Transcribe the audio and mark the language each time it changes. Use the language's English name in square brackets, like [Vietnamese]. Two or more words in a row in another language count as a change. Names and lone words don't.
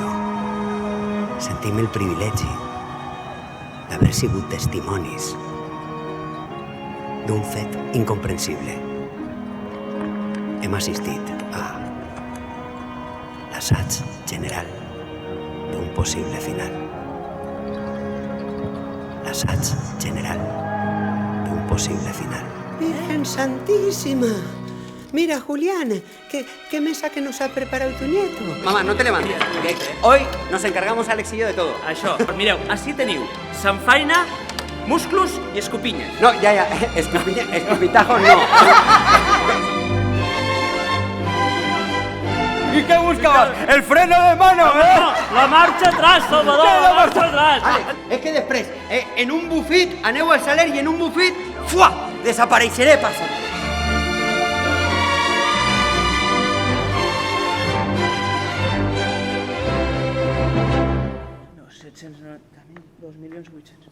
[Catalan] Sentim el privilegi d'haver sigut testimonis d'un fet incomprensible. Hem assistit a l'assaig general d'un possible final. L'assaig general d'un possible final. [Spanish] Virgen Santísima. Mira, Julián, qué mesa que nos ha preparado tu nieto. Mamá, no te levantes, que hoy nos encargamos Alex y yo de todo. [Catalan] Això, mireu, així teniu samfaina, musclos i escopinyes. [Spanish] No, ya, escupitajos no. ¿Y qué buscabas? ¡El freno de mano! [Catalan] La marxa atrás, Salvador, la marxa atrás. Alex, és que després, en un bufit, aneu al saler i en un bufit, ¡fua!, desapareixeré per sempre. No, 790.000, 2.800.000.